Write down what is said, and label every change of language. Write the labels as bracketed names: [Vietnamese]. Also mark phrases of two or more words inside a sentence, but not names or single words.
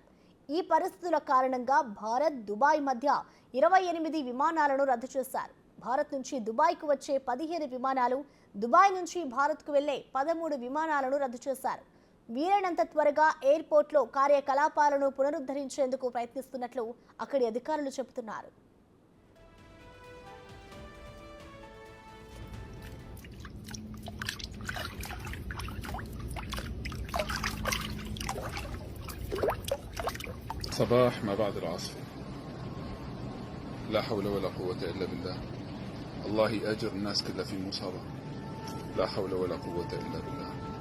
[Telugu] ఈ పరిస్థితుల కారణంగా భారత్, దుబాయ్ మధ్య 28 విమానాలను రద్దు చేశారు. భారత్ నుంచి దుబాయ్కు వచ్చే 15 విమానాలు, దుబాయ్ నుంచి భారత్కు వెళ్లే 13 విమానాలను రద్దు చేశారు. వీలైనంత త్వరగా ఎయిర్పోర్ట్లో కార్యకలాపాలను పునరుద్ధరించేందుకు ప్రయత్నిస్తున్నట్లు అక్కడి అధికారులు చెబుతున్నారు. [Arabic] صباح ما بعد العصر لا حول ولا قوة إلا بالله الله يأجر الناس كلها في مصابة لا حول ولا قوة إلا بالله.